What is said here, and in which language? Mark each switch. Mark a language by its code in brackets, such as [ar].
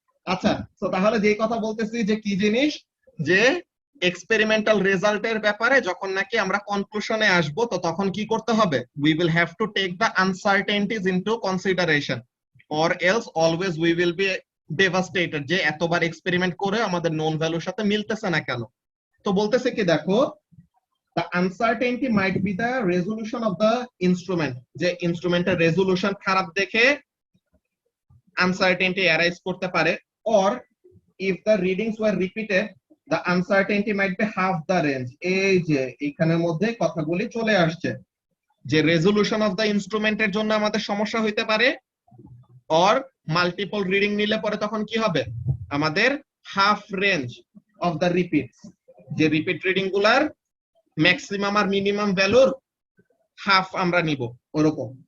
[bn] আচ্ছা, তো তাহলে যে কথা বলতেছি যে কি জিনিস, যে এক্সপেরিমেন্টাল রেজাল্টের ব্যাপারে যখন নাকি আমরা কনক্লুশনে আসব, তো তখন কি করতে হবে, [en] we will have to take the uncertainties into consideration or else always we will be devastated [bn] যে এতবার এক্সপেরিমেন্ট করে আমাদের নোন ভ্যালুর সাথে মিলতেছে না কেন। তো বলতেছে কি দেখো, [en] the uncertainty might be the resolution of the instrument, [bn] যে ইনস্ট্রুমেন্টের রেজোলিউশন খারাপ দেখে [en] uncertainty arise [bn] করতে পারে, [en] or if the readings were repeated the uncertainty might be half the range। [bn] এই যে এখানের মধ্যে কথাগুলি চলে আসছে যে রেজোলিউশন অফ দ্য ইনস্ট্রুমেন্টের জন্য আমাদের সমস্যা হইতে পারে, or মাল্টিপল রিডিং নিলে পরে তখন কি হবে, আমাদের half range of the repeats, যে রিপিট রিডিং গুলার ম্যাক্সিমাম আর মিনিমাম ভ্যালুর হাফ আমরা নিব ওরকম।